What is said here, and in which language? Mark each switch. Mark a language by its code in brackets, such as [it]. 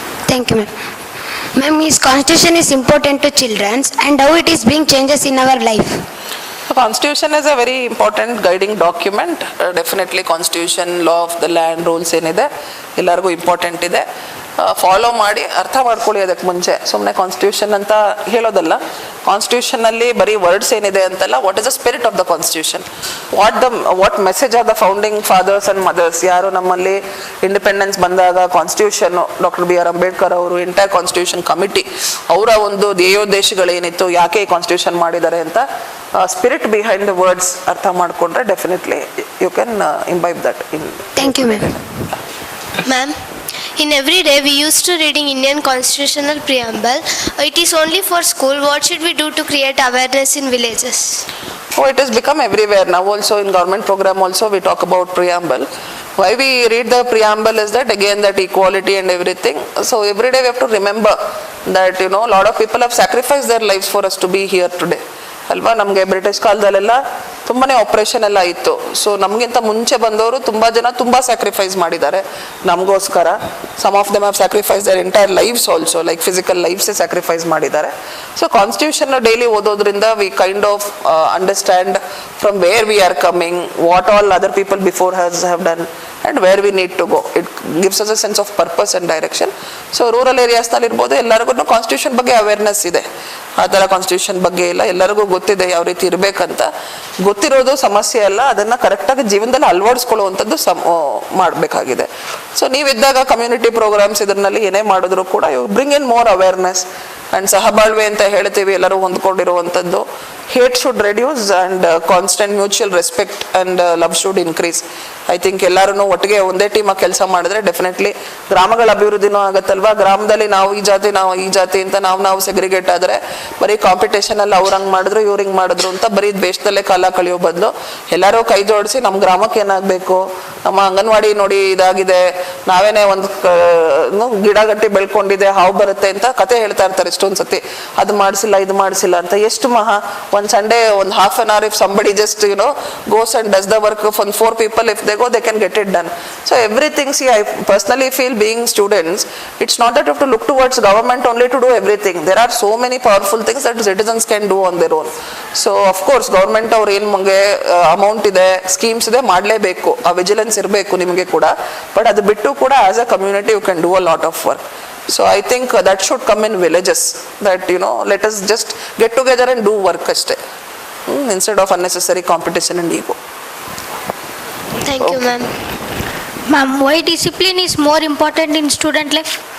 [en] Thank you, ma'am. Ma'am, is constitution is important to children and how it is being changes in our life? Constitution is a very important guiding document. Definitely Constitution, law of the land, rules [kn] ಏನಿದೆ ಎಲ್ಲರಿಗೂ important ಇದೆ. Follow ಮಾಡಿ ಅರ್ಥ ಮಾಡ್ಕೊಳ್ಳಿ. ಅದಕ್ಕೆ ಮುಂಚೆ ಸುಮ್ಮನೆ constitution ಅಂತ ಹೇಳೋದಲ್ಲ. ಕಾನ್ಸ್ಟಿಟ್ಯೂಷನಲ್ಲಿ ಬರೀ ವರ್ಡ್ಸ್ ಏನಿದೆ ಅಂತಲ್ಲ, [en] What is the spirit of the constitution, what message are the founding fathers and mothers. [kn] ಯಾರು ನಮ್ಮಲ್ಲಿ ಇಂಡಿಪೆಂಡೆನ್ಸ್ ಬಂದಾಗ constitution, doctor B R Ambedkar ಅವರು, ಎಂಟೈರ್ ಕಾನ್ಸ್ಟಿಟ್ಯೂಷನ್ ಕಮಿಟಿ, ಅವರ ಒಂದು ಧ್ಯೇಯೋದ್ದೇಶಗಳೇನಿತ್ತು, ಯಾಕೆ ಈ ಕಾನ್ಸ್ಟಿಟ್ಯೂಷನ್ ಮಾಡಿದ್ದಾರೆ ಅಂತ [en] spirit behind the words [kn] ಅರ್ಥ ಮಾಡಿಕೊಂಡ್ರೆ [en] Definitely you can imbibe that in. Thank you, ma'am. Ma'am, in every day we used to reading Indian constitutional preamble. It is only for school. What should we do to create awareness in villages? Oh, it has become everywhere now. Also in government program also we talk about preamble. Why we read the preamble is that again that equality and everything. So every day we have to remember that a lot of people have sacrificed their lives for us to be here today. [kn] ಅಲ್ವಾ? ನಮಗೆ British ಕಾಲದಲ್ಲೆಲ್ಲ ತುಂಬಾ operation ಎಲ್ಲ ಇತ್ತು. So ನಮಗಿಂತ ಮುಂಚೆ ಬಂದವರು ತುಂಬ ಜನ ತುಂಬ ಸ್ಯಾಕ್ರಿಫೈಸ್ ಮಾಡಿದ್ದಾರೆ ನಮಗೋಸ್ಕರ. [en] Some of them have sacrifice their entire lives also, like physical ಲೈಫ್ಸೇ sacrifice ಮಾಡಿದ್ದಾರೆ. So constitution daily ಓದೋದ್ರಿಂದ we kind of understand from where we are coming, what all other people before have done and where we need to go. It gives us a sense of purpose and direction. [kn] So rural ಏರಿಯಾಸ್ನಲ್ಲಿ ಇರ್ಬೋದು, ಎಲ್ಲರಿಗೂ constitution ಬಗ್ಗೆ awareness ಇದೆ. ಆ ಥರ constitution ಬಗ್ಗೆ ಎಲ್ಲ ಎಲ್ಲರಿಗೂ ಗೊತ್ತಿದೆ ಯಾವ ರೀತಿ ಇರಬೇಕಂತ. ಗೊತ್ತಿರೋದು ಸಮಸ್ಯೆ ಅಲ್ಲ, ಅದನ್ನು ಕರೆಕ್ಟಾಗಿ ಜೀವನದಲ್ಲಿ ಅಳವಡಿಸ್ಕೊಳ್ಳುವಂಥದ್ದು ಮಾಡಬೇಕಾಗಿದೆ. ಸೊ ನೀವಿದ್ದಾಗ ಕಮ್ಯುನಿಟಿ ಪ್ರೋಗ್ರಾಮ್ಸ್ ಇದರಲ್ಲಿ ಏನೇ ಮಾಡಿದ್ರು ಕೂಡ [en] you bring in more awareness [kn] and ಸಹಬಾಳ್ವೆ ಅಂತ ಹೇಳ್ತೀವಿ, ಎಲ್ಲರೂ ಹೊಂದ್ಕೊಂಡಿರುವಂಥದ್ದು. [en] Hate should reduce and constant mutual respect and love should increase. [kn] I think ಎಲ್ಲರೂ ಒಟ್ಟಿಗೆ ಒಂದೇ ಟೀಮಾಗಿ ಕೆಲಸ ಮಾಡಿದ್ರೆ ಡೆಫಿನೆಟ್ಲಿ ಗ್ರಾಮಗಳ ಅಭಿವೃದ್ಧಿನೂ ಆಗುತ್ತಲ್ವಾ. ಗ್ರಾಮದಲ್ಲಿ ನಾವು ಈ ಜಾತಿ ಅಂತ ನಾವು ಸೆಗ್ರಿಗೇಟ್ ಆದರೆ ಬರೀ ಕಾಂಪಿಟೇಷನಲ್ಲಿ ಅವ್ರು ಹಂಗೆ ಮಾಡಿದ್ರು ಇವ್ರು ಹಿಂಗೆ ಮಾಡಿದ್ರು ಅಂತ ಬರೀ ದೇಶದಲ್ಲೇ ಕಾಲ ಕಳೆಯೋ ಬದಲು ಎಲ್ಲರೂ ಕೈ ಜೋಡಿಸಿ ನಮ್ಮ ಗ್ರಾಮಕ್ಕೆ ಏನಾಗಬೇಕು, ನಮ್ಮ ಅಂಗನವಾಡಿ ನೋಡಿ ಇದಾಗಿದೆ, ನಾವೇನೇ ಒಂದು ಗಿಡ ಗಟ್ಟಿ ಬೆಳ್ಕೊಂಡಿದೆ, ಹಾವು ಬರುತ್ತೆ ಅಂತ ಕತೆ ಹೇಳ್ತಾ ಇರ್ತಾರೆ ಇಷ್ಟೊಂದು ಸತಿ. ಅದು ಮಾಡಿಸಿಲ್ಲ ಇದು ಮಾಡಿಸಿಲ್ಲ ಅಂತ. ಎಷ್ಟು ಒಂದು ಸಂಡೇ ಒಂದು [en] half an hour if somebody just goes and does the work for 4 people, if they go they can get it done. So everything, see, I personally feel being students, it's not that you have to look towards government only to do everything. There are so many powerful things that citizens can do on their own. [kn] So of course government ಅವ್ರು ಏನು ನಮಗೆ amount ಇದೆ, schemes ಇದೆ, ಮಾಡಲೇಬೇಕು, ಆ vigilance ಇರಬೇಕು ನಿಮಗೆ ಕೂಡ. [en] but [kn] ಅದು ಬಿಟ್ಟು ಕೂಡ [en] As a community you can do a lot of work. So I think that should come in villages, that let us just get together and do work ashte, instead of unnecessary competition and ego. Thank you, ma'am. Ma'am, why discipline is more important in student life?